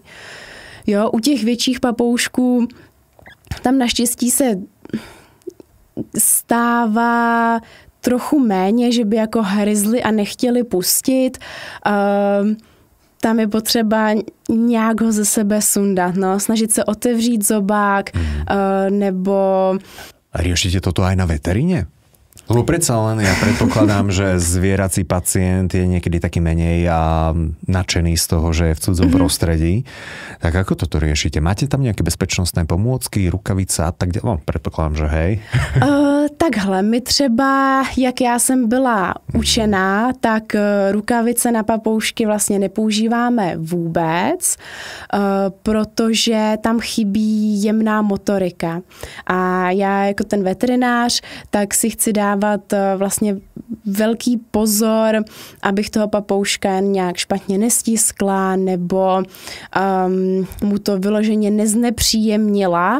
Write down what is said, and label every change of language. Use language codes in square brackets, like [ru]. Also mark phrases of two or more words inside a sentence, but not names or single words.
[cs] Jo, u těch větších papoušků tam naštěstí se stává trochu méně, že by jako hryzli a nechtěli pustit. Tam je potřeba nějak ho ze sebe sundat, no, snažit se otevřít zobák, nebo... [sk] A riešite toto aj na veteríne? Lebo predsa len ja predpokladám, že zvierací pacient je niekedy taký menej a nadšený z toho, že je v cudzom prostredí. Tak ako toto riešite? Máte tam nejaké bezpečnostné pomôcky, rukavice a tak ďalej? No, predpokladám, že hej. [cs] Takhle, my třeba, jak já jsem byla učená, tak rukavice na papoušky vlastně nepoužíváme vůbec, protože tam chybí jemná motorika. A já jako ten veterinář, tak si chci dávat vlastně velký pozor, abych toho papouška nějak špatně nestiskla nebo mu to vyloženě neznepříjemnila.